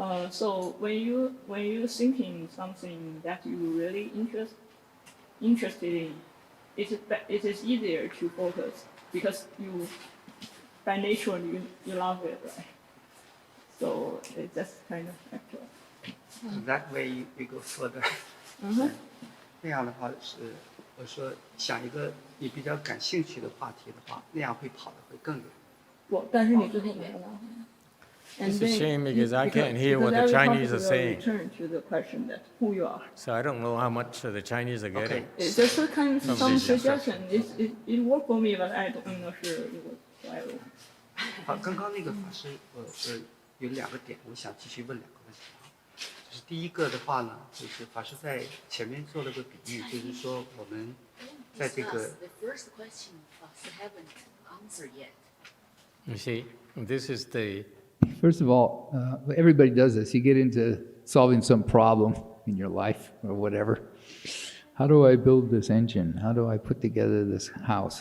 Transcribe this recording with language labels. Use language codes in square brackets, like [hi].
[en] So when you thinking something that you really interested in, it is easier to focus because you by nature you love it, right? So it's just kind of actual. So that way you go further. [zh] 那样的话是我说想一个你比较感兴趣的话题的话，那样会跑得会更远。但是你最后没有。 [en] It's a shame because I can't hear what the Chinese are saying. Return to the question that who you are. So I don't know how much the Chinese are getting. It's just a kind of some suggestion. It worked for me, but I don't know 是for everyone. [zh] 好，刚刚那个法师，有两个点，我想继续问两个问题啊。就是第一个的话呢，就是法师在前面做了个比喻，就是说我们在这个。 [en] The first question I haven't answered yet. You see, this is the. First of all, everybody does this. You get into solving some problem in your life or whatever. How do I build this engine? How do I put together this house?